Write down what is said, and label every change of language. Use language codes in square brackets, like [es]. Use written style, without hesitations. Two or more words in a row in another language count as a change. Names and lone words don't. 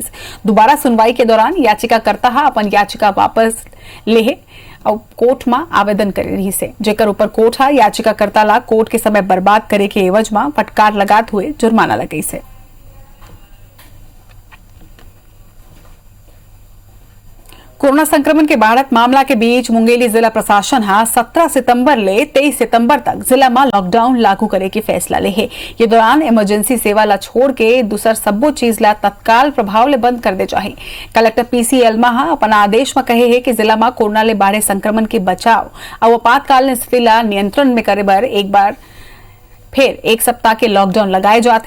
[hne] दोबारा सुनवाई के दौरान याचिकाकर्ता अपन याचिका वापस ले और कोर्ट में आवेदन करे रही से जेकर ऊपर कोर्ट याचिकाकर्ता ला कोर्ट के समय बर्बाद करे के एवज में फटकार लगाते हुए जुर्माना लगई से। कोरोना संक्रमण के बढ़त मामला के बीच मुंगेली जिला प्रशासन 17 सितंबर ले 23 सितंबर तक जिला में लॉकडाउन लागू करे के फैसला ले है। ये दौरान इमरजेंसी सेवा ला छोड़ के दूसर सब्बो चीज ला तत्काल प्रभाव ले बंद कर दे चाहिए। कलेक्टर PC एल्मा अपन आदेश में कहे है कि जिला में कोरोना ले बाढ़े संक्रमण के बचाव और आपातकालीन स्थिति ला नियंत्रण में करे बर एक बार फिर 1 सप्ताह के लॉकडाउन लगाए जाते।